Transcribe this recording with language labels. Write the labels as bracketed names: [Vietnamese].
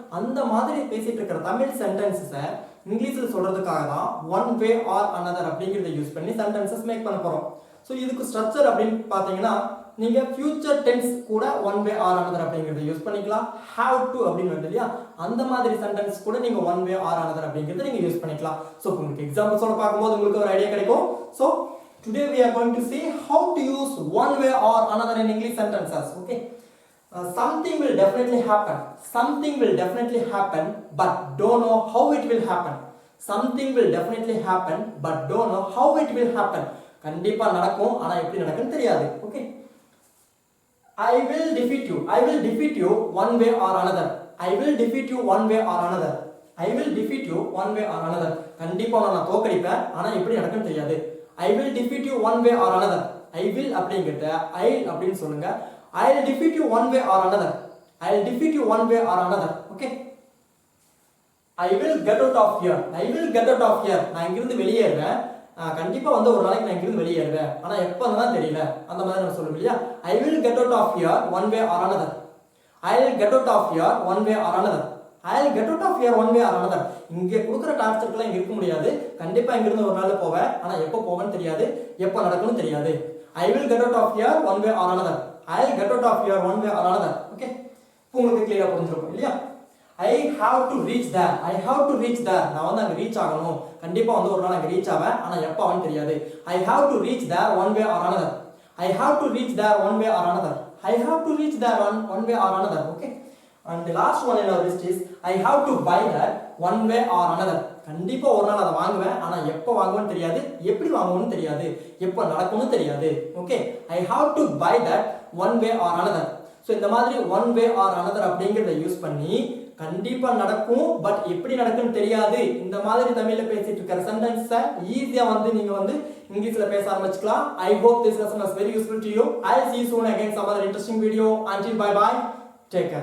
[Tamil] அந்த மாதிரி பேசிட்டு இருக்கிற தமிழ் சென்டென்சஸை இங்கிலீஷில் சொல்றதுக்காக தான் ஒன் வே ஆர் அனதர் அப்படிங்கிறத யூஸ் பண்ணி சென்டென்சஸ் மேக் பண்ண போறோம். ஸோ இதுக்கு ஸ்ட்ரக்சர் அப்படின்னு பார்த்தீங்கன்னா நீங்க ஃபியூச்சர் டென்ஸ் கூட ஒன் வே ஆர் அனதர் அப்படிங்கிறத யூஸ் பண்ணிக்கலாம். ஹேவ் டு அப்படின்னு வருது இல்லையா? அந்த மாதிரி சென்டென்ஸ் கூட நீங்க ஒன் வே ஆர் அனதர் அப்படிங்கிறத நீங்க யூஸ் பண்ணிக்கலாம். ஸோ உங்களுக்கு எக்ஸாம்பிள்ஸோட பார்க்கும்போது உங்களுக்கு ஒரு ஐடியா கிடைக்கும். [English] So today we are going to see how to use one way or another in English sentences. Okay. Something will definitely happen. Something will definitely happen, but don't know how it will happen. Something will definitely happen, but don't know how it will happen. [Tamil] கண்டிப்பா நடக்கும், ஆனா எப்படி நடக்குன்னு தெரியாது. [English] Okay. I will defeat you. I will defeat you one way or another. I will defeat you one way or another. I will defeat you one way or another. [Tamil] கண்டிப்பா நான் தோக்கடிப்பேன், ஆனா எப்படி நடக்குன்னு தெரியாது. [English] I will defeat you one way or another. I will [Tamil] அப்படிங்கறத I அப்படின்னு சொல்லுங்க. [English] I'll defeat you one way or another. I'll defeat you one way or another. Okay. I will get out of here. I will get out of here. [Tamil] நான் இங்கிருந்து வெளியேறுவேன். கண்டிப்பா ஒரு நாளைக்கு நான் இங்கிருந்து வெளியேறுவேன், ஆனா எப்பன்னு தான் தெரியல. அந்த மாதிரி நான் சொல்லுவேன் இல்லையா? [English] I will get out of here one way or another. I'll get out of here one way or another. I'll get out of here one way or another. [Tamil] இங்க கொடுக்குற டார்ச்சர்க்கெல்லாம் இங்க இருக்க முடியாது. கண்டிப்பா இங்கிருந்து ஒரு நாள் போவேன், ஆனா எப்போ போவேன்னு தெரியாது, எப்போ நடக்கும்னு தெரியாது. [English] I will get out of here one way or another. I'll get out of here one way or another. Okay. [Tamil] உங்களுக்கு கிளியரா புரிஞ்சிருக்கும் இல்லையா? [English] I have to reach there. I have to reach there. [Tamil] நான் அங்க ரீச் ஆகணும். கண்டிப்பா ஒரு நாள் அங்க ரீச் ஆவேன், ஆனா எப்போ ஆவன்னு தெரியாது. [English] I have to reach there one way or another. I have to reach there one way or another. I have to reach there one way or another. Okay. And the last one in our list is I have to buy that one way or another. [Tamil] கண்டிப்பா ஒரு நாள் அதை வாங்குவேன், ஆனா எப்போ வாங்குவேன்னு தெரியாது, எப்படி வாங்குவேன்னு தெரியாது, எப்போ நடக்கும்னு தெரியாது. Okay. [English] I have to buy that one way or another. [Tamil] So இந்த மாதிரி ஒன் வே ஆர் அனதர் அப்படிங்கிறத யூஸ் பண்ணி கண்டிப்பா நடக்கும், பட் எப்படி நடக்குன்னு தெரியாது, இந்த மாதிரி தமிழ்ல பேசிட்டு இருக்கிற சென்டென்ஸை ஈஸியா நீங்க இங்கிலீஷ்ல பேச ஆரம்பிச்சுக்கலாம். [English] I hope this lesson was very useful to you. I'll see you soon again some other interesting video. Until bye bye. Take care.